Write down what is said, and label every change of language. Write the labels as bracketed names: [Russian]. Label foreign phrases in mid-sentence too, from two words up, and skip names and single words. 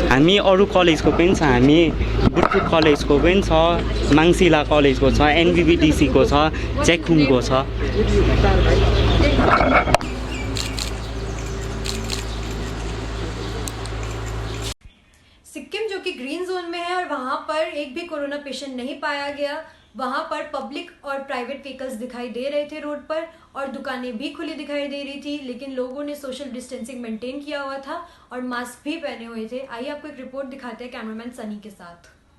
[Nepali] हामी अरू कलेजको पनि छ। हामी बुटफुट कलेजको पनि छ, माङसिला कलेजको छ, एनबिबिडिसीको छ, चेकहुमको छ। [Hindi] सिक्किम जो कि [English] green zone [Hindi] में है और वहां पर एक भी [English] corona patient [Hindi] नहीं पाया गया। वहां पर पब्लिक और [English] private vehicles [Hindi] दिखाई दे रहे थे रोड पर और दुकानें भी खुली दिखाई दे रही थी लेकिन लोगों ने [English] social distancing [Hindi] मेंटेन किया हुआ था और मास्क भी पहने हुए थे। आइए आपको एक रिपोर्ट दिखाते हैं कैमरामैन सनी के साथ।